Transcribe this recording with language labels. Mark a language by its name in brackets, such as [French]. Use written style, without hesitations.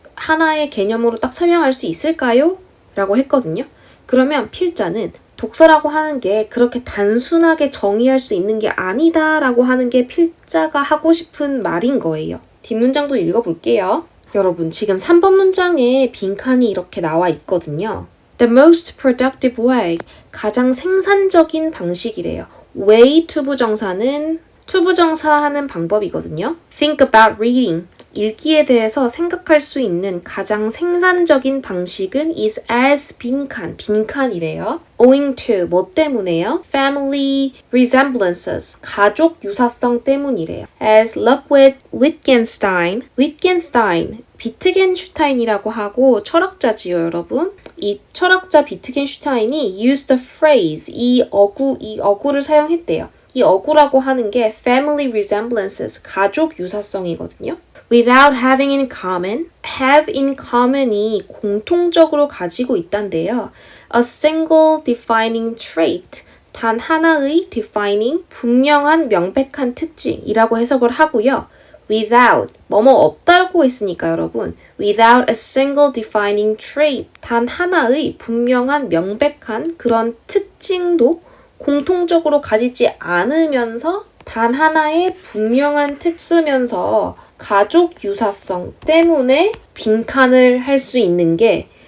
[Korean] 하나의 개념으로 딱 설명할 수 있을까요? 라고 했거든요. 그러면 필자는 독서라고 하는 게 그렇게 단순하게 정의할 수 있는 게 아니다라고 하는 게 필자가 하고 싶은 말인 거예요. 뒷문장도 읽어볼게요. 여러분, 지금 3번 문장에 빈칸이 이렇게 나와 있거든요. [English] The most productive way, [Korean] 가장 생산적인 방식이래요. way 투부정사는 투부정사하는 방법이거든요. [English] Think about reading. [Korean] 읽기에 대해서 생각할 수 있는 가장 생산적인 방식은 is as 빈칸이래요. [English] Owing to, [Korean] 뭐 때문에요? Family resemblances, 가족 유사성 때문이래요. As Ludwig Wittgenstein, 비트겐슈타인이라고 하고 철학자지요, 여러분. 이 철학자 비트겐슈타인이 [English] used the phrase, [Korean] 이 어구를 사용했대요. 이 어구라고 하는 게 family resemblances, 가족 유사성이거든요. [English] Without having in common, [Korean] have in common이 공통적으로 가지고 있단데요. [English] A single defining trait, [Korean] 단 하나의 defining, 분명한 명백한 특징이라고 해석을 하고요. Without, 뭐뭐 없다라고 했으니까 여러분. [English] Without a single defining trait, [Korean] 단 하나의 분명한 명백한 그런 특징도 공통적으로 가지지 않으면서 단 하나의 분명한 특수면서 가족 유사성 때문에 빈칸을 할 수 있는 게